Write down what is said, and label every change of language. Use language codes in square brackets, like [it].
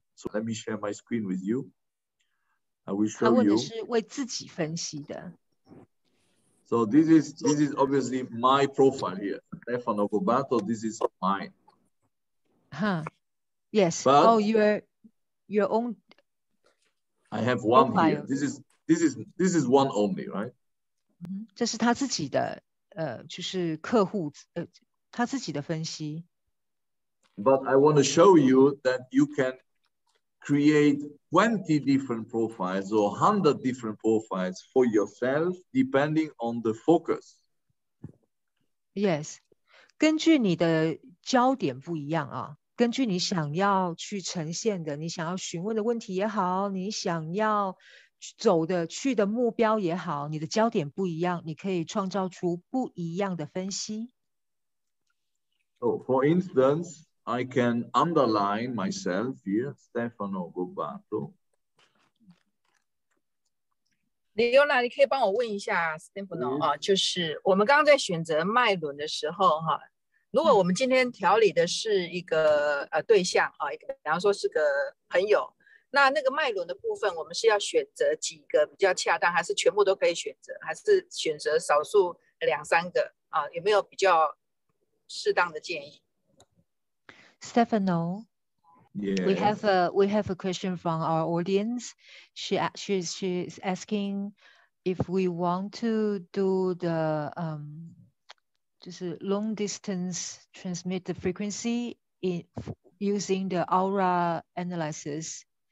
[en] So let me share my screen with you. I will show you. [zh] 他问的是为自己分析的。 [en] So this is obviously my profile here. Stefano Gobbaato, this is mine. Huh. Yes. But your own. I have one profile. Here. This is one only, right? [zh] 这是他自己的就是客户他自己的分析。 [en] But I want to show you that you can create 20 different profiles or 100 different profiles for yourself, depending on the focus. Yes. [zh] 根据你的焦点不一样啊，根据你想要去呈现的，你想要询问的问题也好，你想要去的目标也好，你的焦点不一样，你可以创造出不一样的分析。 [en] So for instance, I can underline myself here, Stefano Gobbaato. [zh] Leona， 你可以帮我问一下 Stefano 啊，就是我们刚刚在选择脉轮的时候哈，如果我们今天调理的是一个对象啊，比方说是个朋友，那个脉轮的部分，我们是要选择几个比较恰当，还是全部都可以选择，还是选择少数2、3个啊？有没有比较适当的建议 [en] ？Stefano, Yeah. we have a question from our audience. She's asking if we want to do the just long distance transmit the frequency using the aura analysis.